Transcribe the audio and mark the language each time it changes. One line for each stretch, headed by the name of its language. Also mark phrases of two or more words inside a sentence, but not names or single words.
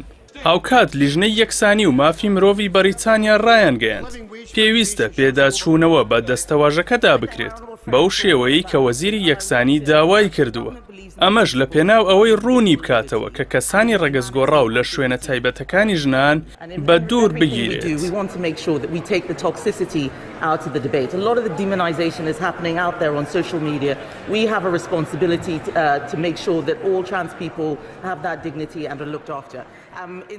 Central Kurdish: هاوکات لیژنەی یەکسانی و مافی مرۆڤی بەریتانیا ڕایانگەیاند پێویستە پێداچوونەوە بە دەستەواژەکەدا بکرێت بەو شێوەیەی کە وەزیری یەکسانی داوای کردووە. ئەمەش لە پێناو ئەوەی ڕوونی بکاتەوە کە کەسانی ڕەگەزگۆڕاو لە شوێنە تایبەتەکانی ژنان بە دوور بگیرێت.
English: Out of the debate. A lot of the demonization is happening out there on social media. We have a responsibility to make sure that all trans people have that dignity and are looked after.